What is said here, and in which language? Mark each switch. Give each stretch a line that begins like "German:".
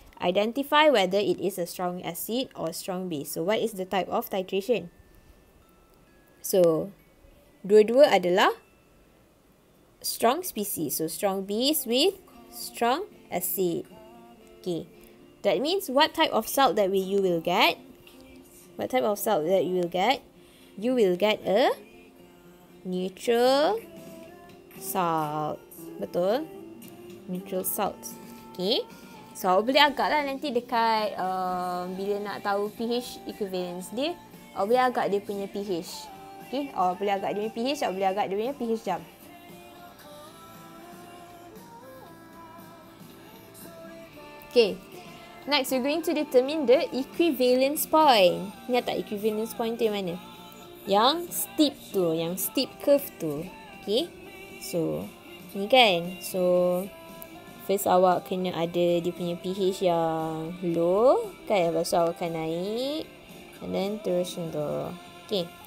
English: Identify whether it is a strong acid or strong base. So, what is the type of titration?
Malay: So, dua-dua adalah strong species.
English: So, strong base with strong acid. Okay. That means what type of salt that you will get? What type of salt that you will get? You will get a neutral salt. Betul? Neutral salt. Okay.
Malay: So, awak boleh agak lah nanti dekat bila nak tahu pH equivalence dia, awak boleh agak dia punya pH. Okay, awak boleh agak dia punya pH, awak boleh agak dia punya pH jump.
English: Okay, next we're going to determine the equivalence point.
Malay: Ingat tak equivalence point tu yang mana? Yang steep tu, yang steep curve tu. Okay, so ni kan. So first awak kena ada dia punya pH yang low kan, lepas tu awak akan naik
English: and then
Malay: terus macam tu. Okay.